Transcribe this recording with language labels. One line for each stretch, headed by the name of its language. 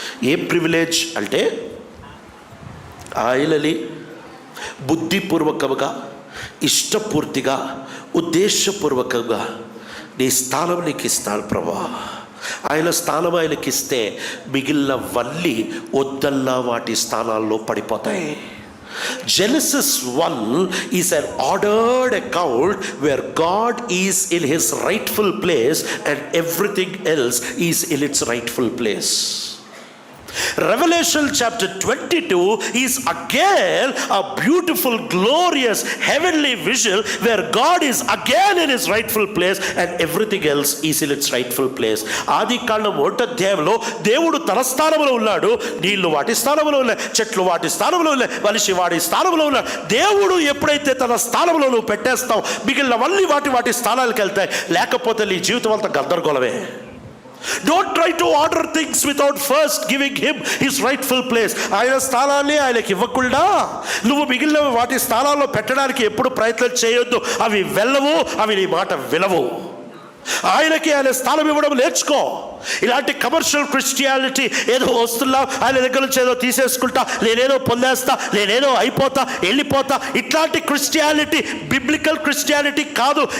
Telugu: ఏ privilege అంటే ఆయనని బుద్ధిపూర్వకంగా, ఇష్టపూర్తిగా, ఉద్దేశపూర్వకంగా నీ స్థానం నీకు ఇస్తాను ప్రభా. ఆయన స్థానం ఆయనకి ఇస్తే మిగిలినవన్నీ వద్దల్లా వాటి స్థానాల్లో పడిపోతాయి.
English: Genesis 1 is an ordered account where God is in his rightful place and everything else is in its rightful place. Revelation chapter 22 is again a beautiful, glorious, heavenly vision where God is again in his rightful place and everything else is in its rightful place.
Telugu: ఆది కాండం 1వ అధ్యాయంలో దేవుడు తన స్థానంలో ఉన్నాడు, నీళ్లు వాటి స్థానంలో ఉన్నాయి, చెట్లు వాటి స్థానంలో ఉన్నాయి, మనిషి వాటి స్థానంలో ఉన్నాడు. దేవుడు ఎప్పుడైతే తన స్థానంలో నువ్వు పెట్టేస్తావు, మిగిలినవన్నీ వాటి స్థానాలకు వెళ్తాయి. లేకపోతే నీ జీవితం అంతా గందరగోళమే.
English: Don't try to order things without first giving him his rightful place.
Telugu: ఆయన స్థానాన్ని ఆయనకి ఇవ్వకుండా నువ్వు మిగిలిన వాటి స్థానాల్లో పెట్టడానికి ఎప్పుడు ప్రయత్నం చేయొద్దు. అవి వెళ్ళవు, అవి నీ మాట వినవు. ఆయనకి ఆయన స్థానం ఇవ్వడం నేర్చుకో. ఇలాంటి కమర్షియల్ క్రిస్టియానిటీ, ఏదో వస్తున్నా ఆయన దగ్గర నుంచి ఏదో తీసేసుకుంటా, నేనేదో పొందేస్తా, నేనేదో అయిపోతా, వెళ్ళిపోతా, ఇట్లాంటి క్రిస్టియానిటీ బిబ్లికల్ క్రిస్టియానిటీ కాదు.